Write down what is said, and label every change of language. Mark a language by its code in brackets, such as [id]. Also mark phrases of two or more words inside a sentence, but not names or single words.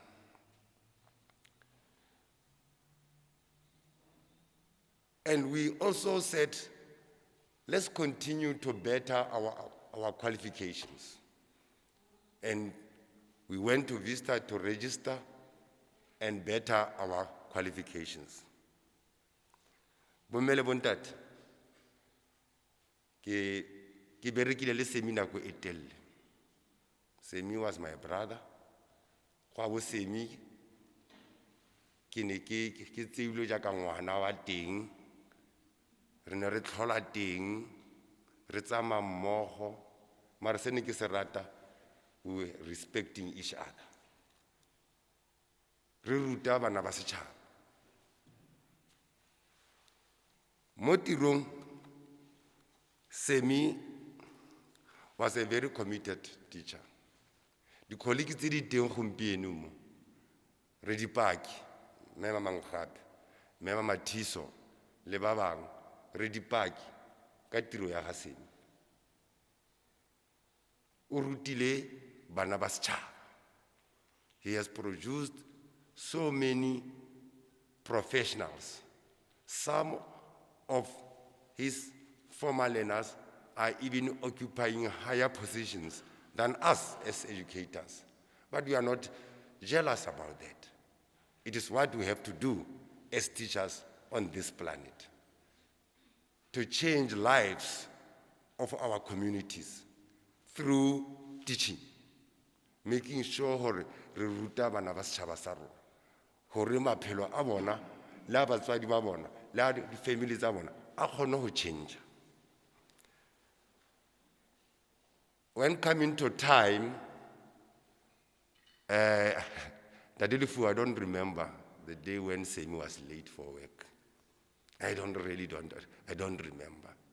[en] And we also said, let's continue to better our qualifications. And we went to Vista to register and better our qualifications. [tn] Bomele bontate, ke berekile le Sammy nako e telele. [en] Sammy was my brother. [tn] Kwa bo Sammy ke ne ke tseilwe jaaka ngwana wa teng. Re ne re tlhola teng, re tsamaya mmogo, mara se ne ke se rata, [en] we were respecting each other. [tn] Re ruta bana ba setšhaba. Mo tirong, [en] Sammy was a very committed teacher. [tn] Di colleagues tse di teng gompieno mo, re dipaki, Mema Manggape, Mema Mathiso, le ba bangwe, re dipaki ka tiro ya ga Sammy. O rutile bana ba setšhaba. [en] He has produced so many professionals. Some of his former learners are even occupying higher positions than us as educators. But we are not jealous about that. It is what we have to do as teachers on this planet, to change lives of our communities through teaching, making sure [st] hore re ruta bana ba setšhaba sa rona, hore maphelo a bona le a batswadi ba bona le a di-family tsa bona a kgone ho change. [en] When coming to time, Daddy Lifu, I don't remember the day when Sammy was late for work. I don't remember.